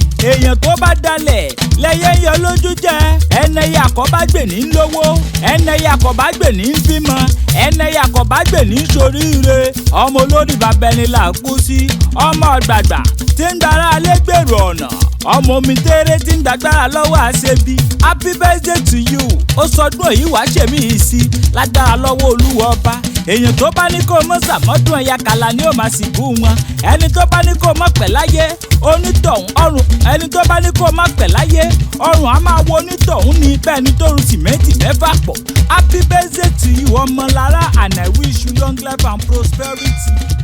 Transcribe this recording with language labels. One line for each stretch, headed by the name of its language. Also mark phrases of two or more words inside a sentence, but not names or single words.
Yoruba: Èèyàn tó bá dalẹ̀, lẹyẹ ń yọ lójú jẹ. Ẹni ẹyẹ akọ̀ bá gbè ní lówó, ẹni ẹyẹ akọ̀ bá gbè ní bímọ, ẹni ẹyẹ akọ̀ bá gbè ní soríire. Ọmọ olórí bàbá ẹni là kú sí, ọmọ ọ̀gbàgbà tí ń dára alẹ́ gbèrò ọ̀nà, ọmọ omi tẹ́rẹ́ tí ń dàgbára lọ́wọ́ àṣebí.
English: Happy birthday to you,
Yoruba: ó sọdún èyí wàá ṣèmí yìí sí, lágbára lọ́wọ́ Olúwa ọba. Èèyàn tó bá ní kó mọ́ sàmọ́dún ẹ̀yà kàlà ni ó máa sìnkú wọn. Ẹni tó bá ní kó mọ́ pẹ̀ láyé, onítọ̀hún ọrùn. Ẹni tó bá ní kó mọ́ pẹ̀ láyé, ọrùn á máa wo onítọ̀hún ní bẹ́ẹ̀ ni tó ru sìmẹ́ǹtì mẹ́fà pọ̀.
English: Happy birthday to you, Ọmọlára, and I wish you long life and prosperity.